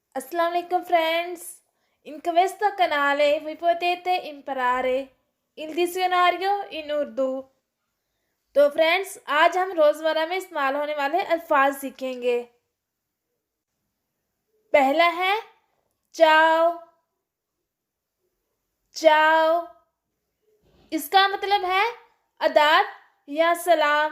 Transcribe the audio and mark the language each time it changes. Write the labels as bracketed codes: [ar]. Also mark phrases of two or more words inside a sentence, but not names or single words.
[en] Assalamualaikum friends. [it] In questo canale voi potete imparare il dizionario in उर्दू। [hi] तो फ्रेंड्स आज हम रोज़मर्रा में इस्तेमाल होने वाले अल्फाज सीखेंगे। पहला है चाओ। चाओ इसका मतलब है आदाब या सलाम।